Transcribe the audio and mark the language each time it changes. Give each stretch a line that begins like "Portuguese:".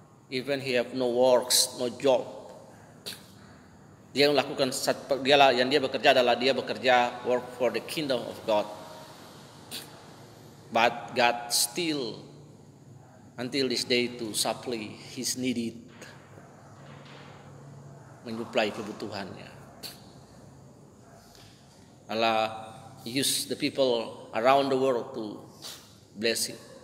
English: Even he have no works, no job.
Indonesian: Dia melakukan, yang dia bekerja adalah dia bekerja
English: work for the kingdom of God. But God still until this day to supply his needed,
Indonesian: menyuplai kebutuhannya.
English: Allah use the people around the world to bless him.